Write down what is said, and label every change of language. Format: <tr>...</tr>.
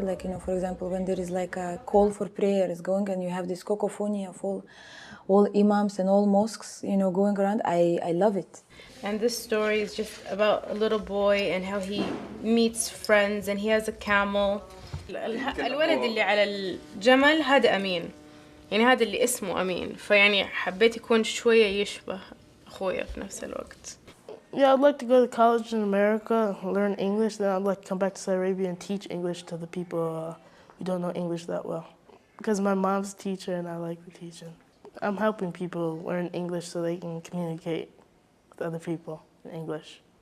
<en>Like, you know, for example, when there is like a call for prayer is going and you have this cacophony of all imams and all mosques, you know, going around, I love it. And this story is just about a little boy and how he meets friends and he has a camel.</en> <ar>الولد اللي على الجمل هذا أمين، يعني هذا اللي اسمه أمين، فيعني حبيت يكون شوية يشبه أخويا في نفس الوقت.</ar> <en>Yeah, I'd like to go to college in America, learn English, then I'd like to come back to Saudi Arabia and teach English to the people who don't know English that well. Because my mom's a teacher and I like the teaching. I'm helping people learn English so they can communicate with other people in English.</en>